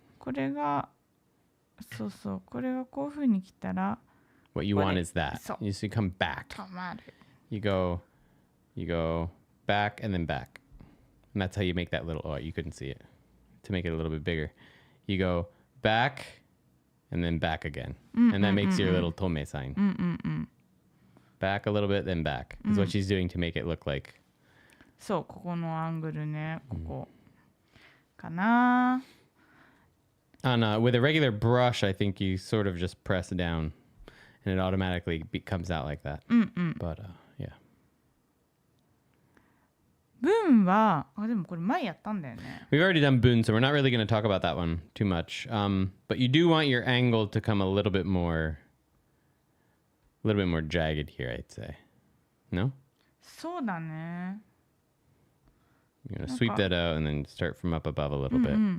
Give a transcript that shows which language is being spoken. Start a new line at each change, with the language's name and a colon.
Japanese: これがこれがこういう風に来たら
English: What you want is that.
Japanese: そう
English: You see, come back.
Japanese: 止まる
English: You go back and then back. And that's how you make that little, oh, you couldn't see it. To make it a little bit bigger. You go back and then back again. And that makes your little tome sign. Back a little bit, then back. Is what she's doing to make it look like.
Japanese: そうここのアングルねここかな
English: With a regular brush, I think you sort of just press down and it automatically comes out like that. But, yeah.
Japanese: 文はでもこれ前やったんだよね
English: We've already done Boon, so we're not really going to talk about that one too much. But you do want your angle to come a little bit more jagged here, I'd say. No?
Japanese: そうだね
English: You're going to sweep that out and then start from up above a little bit.